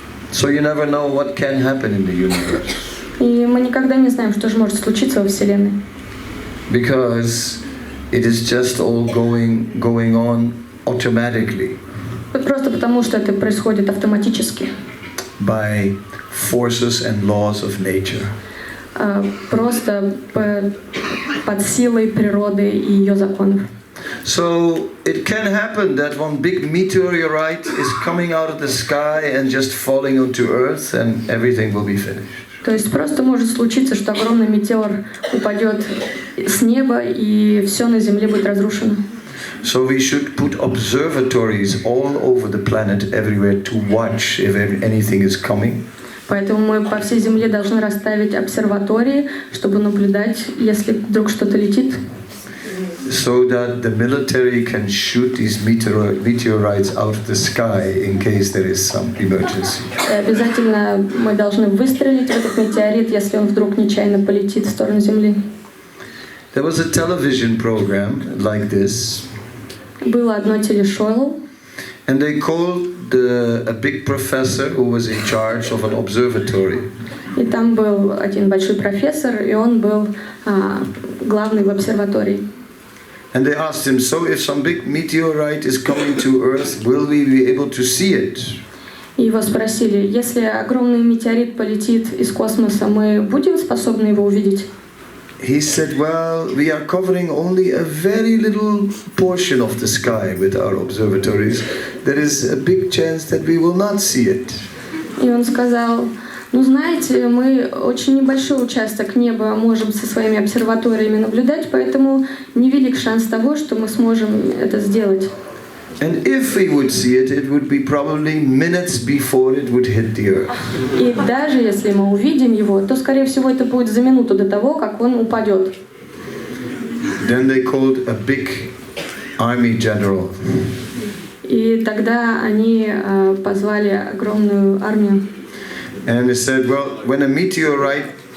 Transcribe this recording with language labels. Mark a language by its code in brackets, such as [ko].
[en] So you never know what can happen in the universe. [ru] И мы никогда не знаем, что же может случиться во Вселенной. [en] Because it is just all going on automatically. [ru] Просто потому, что это происходит автоматически. [en] By forces and laws of nature. [ru] Просто под силой природы и ее законов. [en] So it can happen that one big meteorite is coming out of the sky and just falling onto Earth, and everything will be finished. [ru] То есть просто может случиться, что огромный метеор упадет с неба, и все на Земле будет разрушено. [en] So we should put observatories all over the planet, everywhere, to watch if anything is coming. [ru] Поэтому мы по всей Земле должны расставить обсерватории, чтобы наблюдать, если вдруг что-то летит. [en] so that the military can shoot these meteorites out of the sky in case there is some emergency. [ru] И обязательно мы должны выстрелить в этот метеорит, если он вдруг нечаянно полетит в сторону Земли. [en] There was a television program like this, [ru] Было одно телешоу, [en] and they called a big professor who was in charge of an observatory. [ru] и там был один большой профессор, и он был главный в обсерватории. [en] And they asked him, so if some big meteorite is coming to Earth, will we be able to see it? [ru] И его спросили, если огромный метеорит полетит из космоса, мы будем способны его увидеть? [en] He said, well, we are covering only a very little portion of the sky with our observatories. There is a big chance that we will not see it. [ru] И он сказал, ну знаете, мы очень небольшой участок неба можем со своими обсерваториями наблюдать, поэтому невелик шанс того, что мы сможем это сделать. [en] And if we would see it, it would be probably minutes before it would hit the earth. [ru] И даже если мы увидим его, то, скорее всего, это будет за минуту до того, как он упадет. [en] Then they called a big army general. [ru] И тогда они позвали огромную армию. [en] And they said, well, when a meteorite...